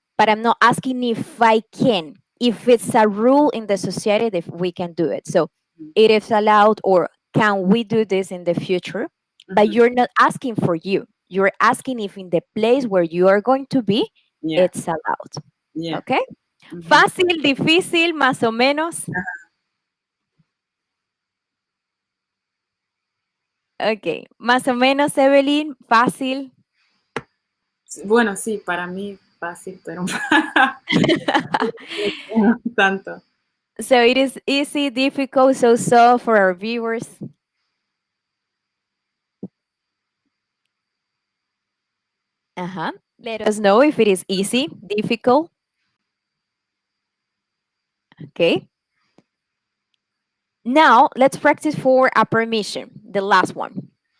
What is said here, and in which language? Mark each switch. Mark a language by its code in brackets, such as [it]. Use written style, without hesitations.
[en] But I'm not asking if I can, if it's a rule in the society if we can do it. So it is allowed or can we do this in the future? But Ujú. you're not asking for you. You're asking if in the place where you are going to be, Yeah, it's allowed. yeah. Okay? Ujú. [es] Fácil, difícil, más o menos. Ok, más o menos, Evelyn, fácil. Bueno, sí, para mí fácil, pero no tanto. [en] So it is easy, difficult, so for our viewers. Uh-huh. Let us know if it is easy, difficult. Okay. Now, let's practice for a permission, the last one.